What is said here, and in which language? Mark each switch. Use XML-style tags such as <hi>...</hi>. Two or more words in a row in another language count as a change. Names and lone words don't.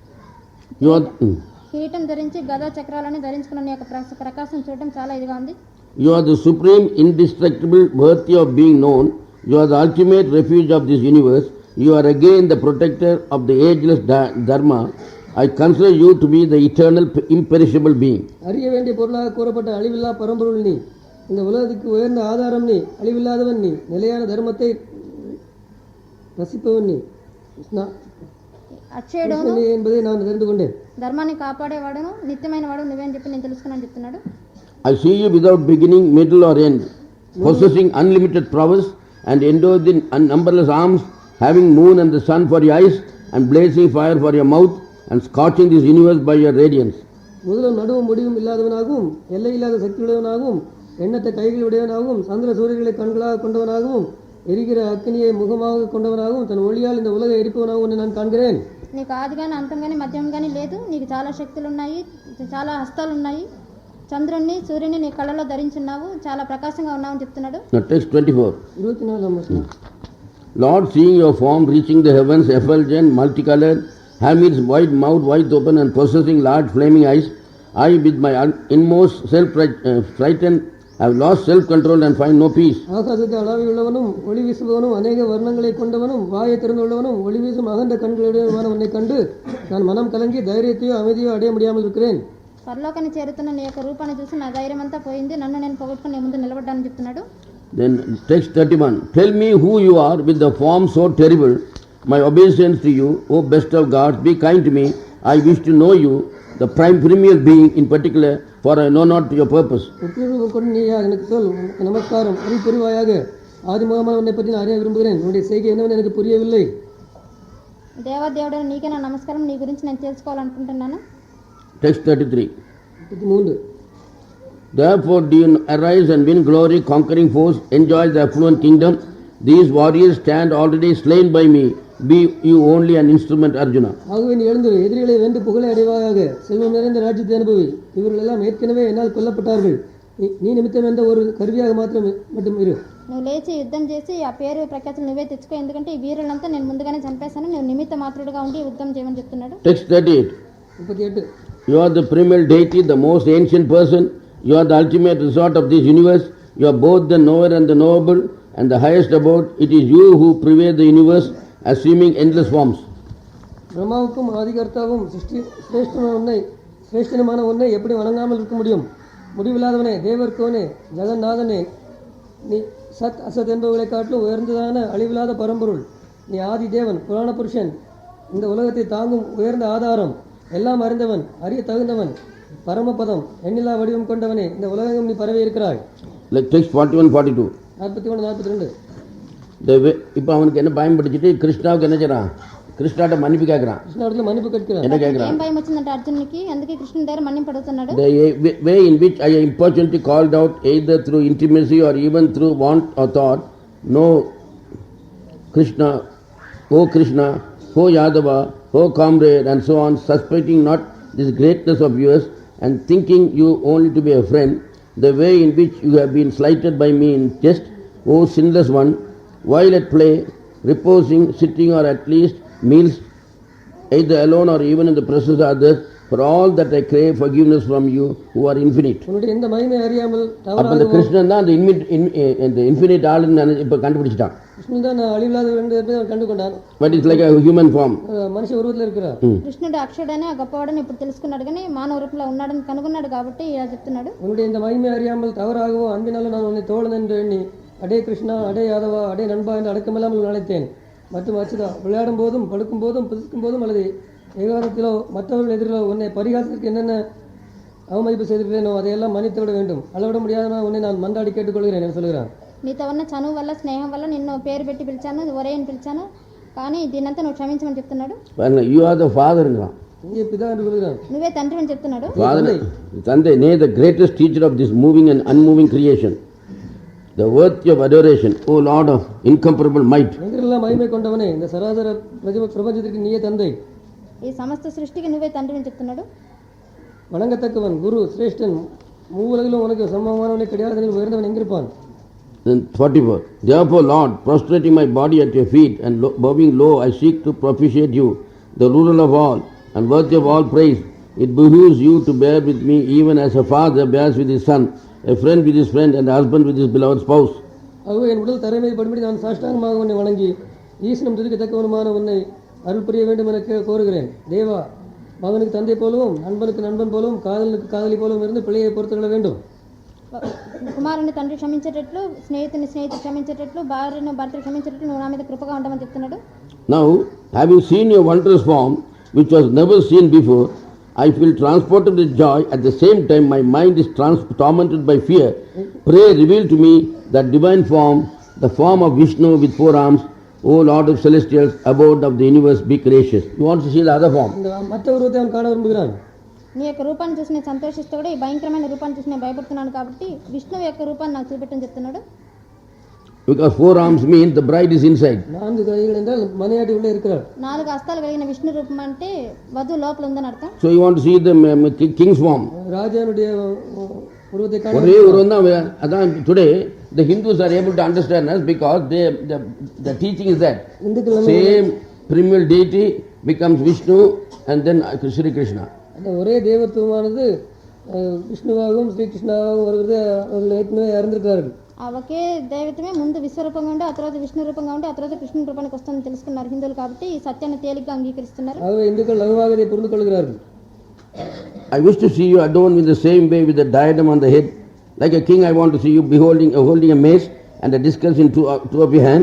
<te>కిరీటం ధరించి గదా చక్రాలని ధరించుకున్న నీ యొక్క ప్రకాశం చూడటం చాలా ఇదిగా ఉంది.</te> <en>You are the supreme, indestructible, worthy of being known. You are the ultimate refuge of this universe. You are again the protector of the ageless Dharma. I consider you to be the eternal, imperishable being.</en> <ta>அறிய வேண்டிய பொருளாக கூறப்பட்ட அழிவில்லா பரம்பொருள் நீ, இந்த உலகத்துக்கு உயர்ந்த ஆதாரம் நீ, அழிவில்லாதவன் நீ, நிலையான தர்மத்தை ரசிப்பவன் நீ,</ta> <te>అక్షయుడు</te> <ta>என்பதை நான் தெரிந்து கொண்டேன்.</ta> <te>ధర్మాన్ని కాపాడేవాడును నిత్యమైన వాడు నువ్వే అని చెప్పి నేను తెలుసుకున్నాను చెప్తున్నాడు.</te> <en>I see you without beginning, middle or end, possessing unlimited prowess and endowed in numberless arms, having moon and the sun for your eyes and blazing fire for your mouth and scorching this universe by your radiance.</en> <ta>முதலும் நடுவும் முடிவும் இல்லாதவனாகவும் எல்லை இல்லாத சக்தியுடையவனாகவும் எண்ணற்ற கைகள் உடையவனாகவும் சந்திர சூரியர்களை கண்களாக கொண்டவனாகவும் எரிகிற அக்னியை முகமாக கொண்டவனாகவும் தன் ஒளியால் இந்த உலகை எரிப்பவனாகவும் நான் காண்கிறேன்.</ta> <te>నీకు ఆది కానీ అంతం కానీ మధ్యం కానీ లేదు. నీకు చాలా శక్తులు ఉన్నాయి, చాలా హస్తాలు ఉన్నాయి. చంద్రుణ్ణి సూర్యుని నీ కళ్ళలో ధరించున్నావు, చాలా ప్రకాశంగా ఉన్నావు అని చెప్తున్నాడు.</te> <en>Now text 24. 24 Lord, seeing your form reaching the heavens, effulgent, multicolored, having its wide mouth wide open and possessing large flaming eyes, I with my inmost self-frightened have lost self-control and find no peace.</en> <ta>ஆகாசத்தை அளவியுள்ளவனும் ஒளி வீசுபவனும் அநேக வர்ணங்களை கொண்டவனும் வாயை திறந்துள்ளவனும் ஒளி வீசும் அகன்ற கண்களுடையவனான உன்னை கண்டு நான் மனம் கலங்கி தைரியத்தையோ அமைதியோ அடைய முடியாமல் இருக்கிறேன்.</ta> <te>పరలోకాన్ని చేరుతున్న నీ యొక్క రూపాన్ని చూసి నా ధైర్యం అంతా పోయింది, నన్ను నేను పోగొట్టుకుని నీ ముందు నిలబడ్డానని చెప్తున్నాడు.</te> <en>Then text 31. Tell me who you are with the form so terrible, my obeisance to you, O best of gods, be kind to me, I wish to know you, the premier being in particular, for I know not your purpose.</en> <ta>கொண்டு நீயா எனக்கு சொல், உனக்கு நமஸ்காரம், அறி புரிவாயாக. ஆதிமுகமாக உன்னை பற்றி நான் அறிய விரும்புகிறேன், உன்னுடைய செய்கை என்னவென்று எனக்கு புரியவில்லை.</ta> <te>దేవాదేవుడు నీకే నా నమస్కారం, నీ గురించి నేను తెలుసుకోవాలనుకుంటున్నాను.</te> <en>Text 33. 33 Therefore do you arise and win glory, conquering force, enjoy the affluent kingdom. These warriors stand already slain by me. Be you only an instrument, Arjuna.</en> <ta>ஆகவே நீ எழுந்து எதிரிகளை வென்று புகழை அடைவாயாக, செல்வம் நிறைந்த ராஜ்யத்தை அனுபவி. இவர்கள் எல்லாம் ஏற்கனவே என்னால் கொல்லப்பட்டார்கள், நீ நிமித்தம் என்ற ஒரு கருவியாக மட்டும் இரு.</ta> <te>నువ్వు లేచి యుద్ధం చేసి ఆ పేరు ప్రఖ్యాతులు నువ్వే తెచ్చుకో, ఎందుకంటే ఈ వీరులంతా నేను ముందుగానే చంపేశాను, నువ్వు నిమిత్త మాత్రుడుగా ఉండి యుద్ధం చేయమని చెప్తున్నాడు.</te> <en>Text 38. 38 You are the primal deity, the most ancient person. You are the ultimate resort of this universe. You are both the knower and the knowable, and the highest abode. It is you who pervade the universe, assuming endless forms.</en> <ta>பிரம்மாவுக்கும் ஆதிகர்த்தாவும் சிரேஷ்டனுமான உன்னை எப்படி வணங்காமல் இருக்க முடியும்? முடிவில்லாதவனே, தேவர்க்கோனே, ஜெகநாதனே, நீ சத் அசத் என்பவர்களை காட்டிலும் உயர்ந்ததான அழிவில்லாத பரம்பொருள். நீ ஆதி தேவன், புராண புருஷன், இந்த உலகத்தை தாங்கும் உயர்ந்த ஆதாரம், எல்லாம் அறிந்தவன், அறிய தகுந்தவன், பரமபதம், எண்ணிலா வடிவம் கொண்டவனே, இந்த உலகம் நீ பரவி இருக்கிறாய்.</ta> <en>Text 41-42. 41-42</en> <ta>இப்போ அவனுக்கு என்ன பயம் படிச்சுட்டு கிருஷ்ணாவுக்கு என்ன செய்யறான்? கிருஷ்ணாட்ட மன்னிப்பு கேட்கறான். கிருஷ்ணாவிடத்துல மன்னிப்பு கேட்கிறான். என்ன கேட்கறான்?</ta> <te>ఏం భయం వచ్చిందంటే అర్జునునికి, అందుకే కృష్ణుని దగ్గర మన్నింపు అడుగుతున్నాడు.</te> <en>The way in which I importunately called out, either through intimacy or even through want or thought, no Krishna, oh Krishna, oh Yadava, oh comrade, and so on, suspecting not this greatness of yours and thinking you only to be a friend, the way in which you have been slighted by me in jest, O sinless one, while at play, reposing, sitting, or at least meals, either alone or even in the presence of others, for all that I crave forgiveness from you who are infinite.</en> <ta>உன்னுடைய இந்த மகிமை அறியாமல் அப்ப அந்த கிருஷ்ணன் தான் அந்த இன்ஃபினிட் ஆளுன்னு இப்ப கண்டுபிடிச்சிட்டான். கிருஷ்ணன் தான் அழிவில்லாத கண்டு கொண்டான்.</ta> <en>But it's like a human form.</en> <te>మనిషి రూపంలో இருக்கிறார். కృష్ణుడు అక్షుడనే గొప్పవాడని ఇప్పుడు తెలుసుకున్నాడు, కానీ మానవ రూపంలో ఉన్నాడని కనుగొన్నాడు కాబట్టి ఇలా చెప్తున్నాడు.</te> <ta>உன்னுடைய இந்த மகிமை அறியாமல் தவறாகவோ அன்பினால நான் உன்னை தோழன் என்று எண்ணி அடே கிருஷ்ணா, அடே யாதவா, அடே நண்பா என்று அடக்கமில்லாமல் அழைத்தேன். மற்றும் அச்சுதா, விளையாடும் போதும் படுக்கும் போதும் புதுக்கும் போதும் அல்லது ஏகாதத்திலோ மற்றவர்கள் எதிரிலோ உன்னை பரிகாசத்திற்கு என்னென்ன அவமதிப்பு செய்திருக்கிறேனோ அதையெல்லாம் மன்னித்து விட வேண்டும். அளவிட முடியாத உன்னை நான் மன்றாடி கேட்டுக்கொள்கிறேன் என்று சொல்கிறான்.</ta> <te>నీతో ఉన్న చనువు వల్ల, స్నేహం వల్ల నిన్ను పేరు పెట్టి పిలిచాను, ఒరే అని పిలిచాను, కానీ దీనంతా నువ్వు క్షమించమని చెప్తున్నాడు.</te> <en>You are the father-in-law.</en> <ta>இங்கே பிதா என்று சொல்கிறான்.</ta> <te>నువ్వే తండ్రి అని చెప్తున్నాడు.</te> <en>Tandai, nay, the greatest teacher of this moving and unmoving creation, the worthy of adoration, O Lord of incomparable might.</en> <ta>எங்கெல்லாம் மகிமை கொண்டவனே, இந்த சராசர பிரபஞ்சத்திற்கு நீயே தந்தை.</ta> <te>ఈ సమస్త సృష్టికి నువ్వే తండ్రి అని చెప్తున్నాడు.</te> <ta>வணங்கத்தக்கவன், குரு, சிரேஷ்டன், மூவுலகிலும் உனக்கு சமமானவனை கிடையாது, உயர்ந்தவன் எங்கிருப்பான்?</ta> <en>Then 44. Therefore, Lord, prostrating my body at your feet and bowing low, I seek to propitiate you, the ruler of all and worthy of all praise. It behooves you to bear with me even as a father bears with his son, a friend with his friend, and a husband with his beloved spouse.</en> <ta>ஆகவே என் உடல் தரைமீது படும்படி நான் சாஷ்டாங்கமாக உன்னை வணங்கி ஈசனம் துதிக்கத்தக்கவனுமான உன்னை அருள் புரிய வேண்டும் என கோருகிறேன். தேவா, மகனுக்கு தந்தை போலவும் நண்பனுக்கு நண்பன் போலவும் காதலனுக்கு காதலி போலவும் இருந்து பிள்ளையை பொறுத்துக்கொள்ள வேண்டும்.</ta> <te>కుమారుని తండ్రి క్షమించేటట్లు, స్నేహితుని స్నేహితుడు క్షమించేటట్లు, భార్యను భర్త క్షమించేటట్లు నువ్వు నా మీద కృపగా ఉండమని చెప్తున్నాడు.</te> <en>Now, having seen your wondrous form, which was never seen before, I feel transported with joy. At the same time, my mind is tormented by fear. Pray, reveal to me that divine form, the form of Vishnu with 4 arms. O Lord of celestials, abode of the universe, be gracious. You want to see the other form?</en> <ta>இந்த மற்ற உருவத்தை அவன் காண விரும்புகிறான்.</ta> <te>నీ యొక్క రూపాన్ని చూసి నేను సంతోషిస్తూ కూడా ఈ భయంకరమైన రూపాన్ని చూసి నేను భయపడుతున్నాను కాబట్టి విష్ణువు యొక్క రూపాన్ని నాకు చూపెట్టని చెప్తున్నాడు.</te> <en>You Because 4 arms means the bride is inside.</en> <ta>4 கைகள் என்றால் மனையாட்டி உள்ளே இருக்கிறார்.</ta> <te>4 హస్తాలు కలిగిన విష్ణు రూపం అంటే వధువు లోపల ఉందని అర్థం.</te> <en>So you want to see the king's form.</en> <ta>ராஜாவுடைய உருவத்தை காண. ஒரே உருவம் தான்.</ta> <en>அதான் today the Hindus are able to understand us because the teaching is that same primal deity becomes Vishnu and then Sri Krishna.</en> <ta>அந்த ஒரே தேவத்துவமானது விஷ்ணுவாகவும் ஸ்ரீ கிருஷ்ணாவாகவும் வருகிறது. அவர்கள் ஏற்கனவே அறிந்திருக்கிறார்கள்.</ta> <te>ఒకే దైవత్వమే ముందు విశ్వరూపంగా ఉండి ఆ తర్వాత విష్ణు రూపంగా ఉండి ఆ తర్వాత కృష్ణ రూపానికి వస్తుందని తెలుసుకున్నారు హిందువులు. కాబట్టి ఈ సత్యాన్ని తేలిగ్గా అంగీకరిస్తున్నారు.</te> <ta>ஆகவே இந்துக்கள் லகுவாக இதை புரிந்து கொள்கிறார்கள்.</ta> <en>I wish to see you adorned in the same way with a diadem on the head. Like a king, I want to see you holding a mace and a discus in two of your hands.</en>